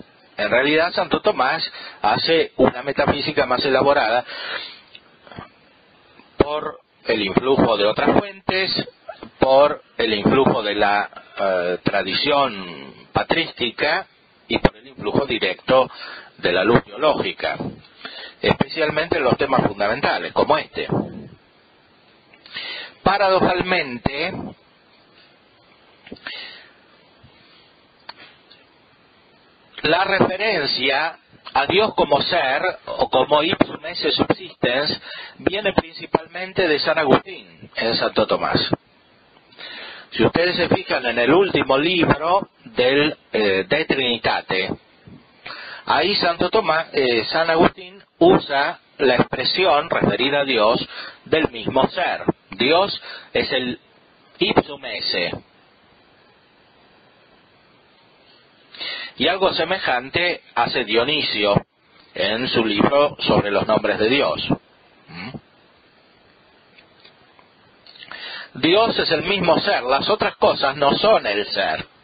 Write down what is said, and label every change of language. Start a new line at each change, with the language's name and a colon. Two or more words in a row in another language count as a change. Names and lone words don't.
Spanish: En realidad Santo Tomás hace una metafísica más elaborada por el influjo de otras fuentes, por el influjo de la tradición patrística y por el influjo directo de la luz teológica, especialmente en los temas fundamentales como este. Paradojalmente, la referencia a Dios como ser o como
Latin: ipsum esse subsistens
Spanish: viene principalmente de San Agustín en Santo Tomás. Si ustedes se fijan en el último libro del De Trinitate, ahí San Agustín usa la expresión referida a Dios del mismo ser. Dios es el
Latin: ipsum esse.
Spanish: Y algo semejante hace Dionisio en su libro sobre los nombres de Dios. Dios es el mismo ser, las otras cosas no son el ser.